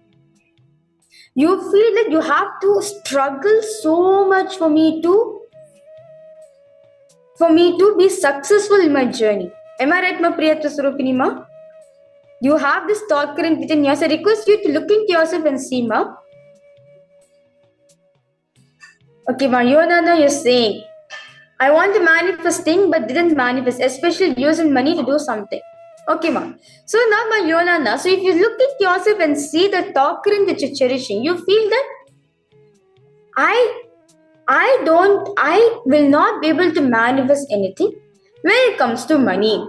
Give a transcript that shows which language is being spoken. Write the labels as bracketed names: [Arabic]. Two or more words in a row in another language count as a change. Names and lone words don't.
[English] You feel that you have to struggle so much for me to be successful in my journey. Am I right, ma Priyatma Surupini, ma? You have this thought current within yourself. I request you to look into yourself and see, ma. Okay, ma, you're saying, I want to manifest thing but didn't manifest, especially using money to do something. Okay, ma. So now, ma Yonana, so if you look at yourself and see the thought current that you're cherishing, you feel that I will not be able to manifest anything when it comes to money.